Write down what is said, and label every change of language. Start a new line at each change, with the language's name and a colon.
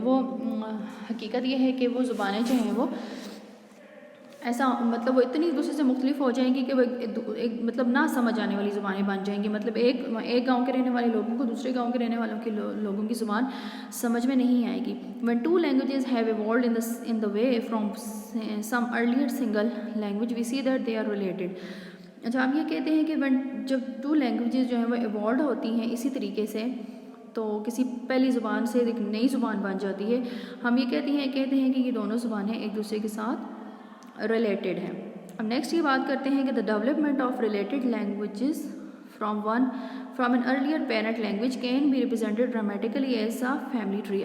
Urdu: وہ حقیقت یہ ہے کہ وہ زبانیں جو ہیں وہ ایسا مطلب وہ اتنی دوسرے سے مختلف ہو جائیں گی کہ وہ ایک مطلب نہ سمجھ آنے والی زبانیں بن جائیں گی. مطلب ایک گاؤں کے رہنے والے لوگوں کو دوسرے گاؤں کے رہنے والوں کے لوگوں کی زبان سمجھ میں نہیں آئے گی.
English: when two languages have evolved in the way from some earlier single language we see that they are related.
Urdu: اچھا آپ یہ کہتے ہیں کہ جب ٹو لینگویجز جو ہیں وہ ایوالوڈ ہوتی ہیں اسی طریقے سے تو کسی پہلی زبان سے ایک نئی زبان بن جاتی ہے، ہم یہ کہتے ہیں کہ یہ دونوں زبانیں ایک دوسرے کے ساتھ ریلیٹڈ ہیں. اب نیکسٹ یہ بات کرتے ہیں کہ
English: The development of related languages from an earlier parent language can be represented dramatically as a family tree.